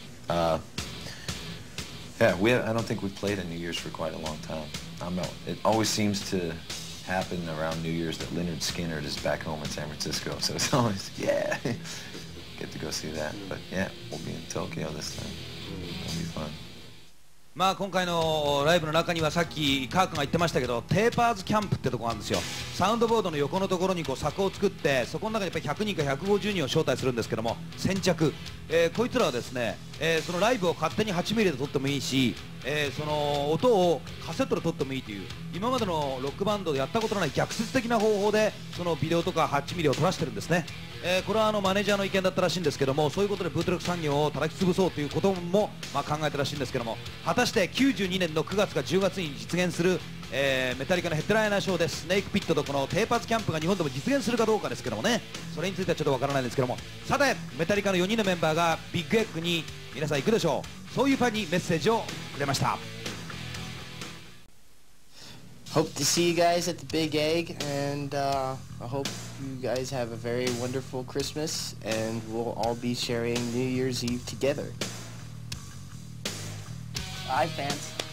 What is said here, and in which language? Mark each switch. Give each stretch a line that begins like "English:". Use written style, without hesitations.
English: Yeah, I don't think we've played a New Year's for quite a long time. It always seems to happen around New Year's that Leonard Skinner is back home in San Francisco, so it's always, yeah, get to go see that. But yeah, we'll be in Tokyo this time. It'll be fun.
Japanese: まあ今回のライブの中にはさっきカー君が言ってましたけど、テーパーズキャンプってとこがあるんですよ。サウンドボードの横のところにこう柵を作って、そこの中にやっぱり100人か150人を招待するんですけども、先着、こいつらはですね、そのライブを勝手に8ミリで撮ってもいいし、その音をカセットで撮ってもいいという、今までのロックバンドでやったことのない逆説的な方法でそのビデオとか8ミリを撮らせてるんですね。これはマネージャーの意見だったらしいんですけども、そういうことでブートレック産業を叩き潰そうということも、考えたらしいんですけども、果たして92年の9月か10月に実現する、メタリカのヘッドライナーショーでスネークピットとこのテーパーズキャンプが日本でも実現するかどうかですけどもね、それについてはちょっとわからないんですけども、さてメタリカの4人のメンバーがビッグエッグに皆さん行くでしょう。そういうファンにメッセージをくれました。
English: Hope to see you guys at the Big Egg, and I hope you guys have a very wonderful Christmas, and we'll all be sharing New Year's Eve together. Hi, fans.